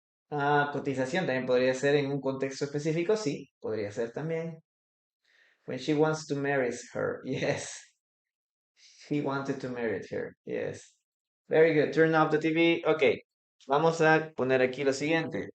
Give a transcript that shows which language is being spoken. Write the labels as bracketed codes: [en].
[es] Ah, cotización también podría ser en un contexto específico, sí, podría ser también. [en] When she wants to marry her, yes. He wanted to marry her, yes. Very good. Turn off the TV. [es] Ok, vamos a poner aquí lo siguiente.